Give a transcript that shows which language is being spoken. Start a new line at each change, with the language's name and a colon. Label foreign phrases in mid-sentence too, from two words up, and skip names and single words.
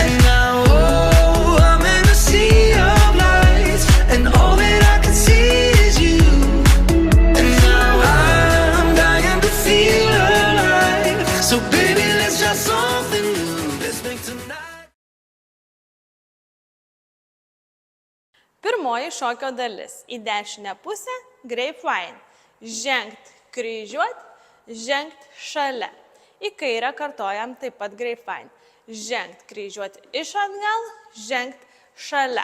English: And now, oh, I'm in a sea of lights, and all that I can see is you. And now I'm dying to feel alive. So baby, let's try something new. Let's make tonight.
Lithuanian: Pirmoji šokio dalis. Į dešinę pusę grapevine. Žengt kryžiuot, žengt šalia. Į kairę kartojam taip pat grapevine. Žengt kryžiuot iš atgal, žengt šalia.